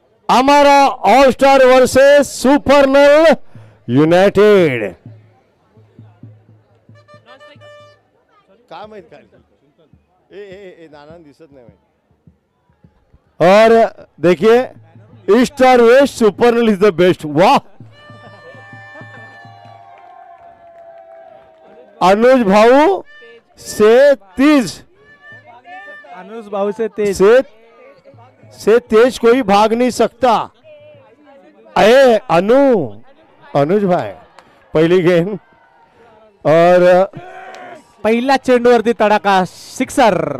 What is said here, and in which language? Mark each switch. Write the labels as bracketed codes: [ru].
[hi] हमारा all star versus supernal United. [mr] काय माहित काय ए नाना दिसत नाही. [hi] और देखिए ईस्ट और waste, [en] Supernal is the best. [hi] वाह, अनुज भाऊ से तेज, अनुज भाऊ से तेज, से तेज कोई भाग नहीं सकता. अरे अनुज भाई पहली गेंद और [mr] पहिल्या चेंडूवरती तडाखा, सिक्सर.